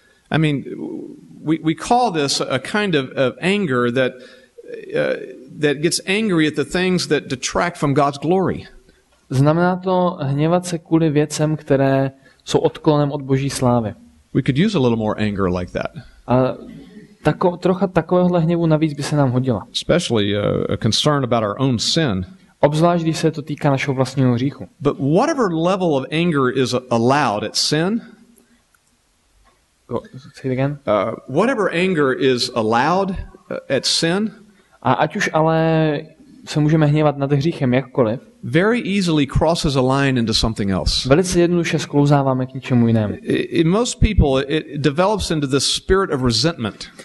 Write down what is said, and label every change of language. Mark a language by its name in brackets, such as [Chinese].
[English] I mean, we call this a kind of anger that gets angry at the things that detract from God's glory. [Czech] Znamená to hněvat se kvůli věcem, které jsou odklonem od Boží slávy. [English] We could use a little more anger like that. [Czech] A trocha takovéhohle hněvu navíc by se nám hodila. [English] Especially a concern about our own sin. [Czech] Obzvlášť, když se to týká našeho vlastního hříchu. [English] But whatever level of anger is allowed at sin, say it again. Whatever anger is allowed at sin, [Czech] a ať už ale se můžeme hněvat nad hříchem jakkoliv, [English] very easily crosses a line into something else. [Czech] Velice jednoduše sklouzáváme k něčemu jinému. [English] In most people, it develops into this spirit of resentment.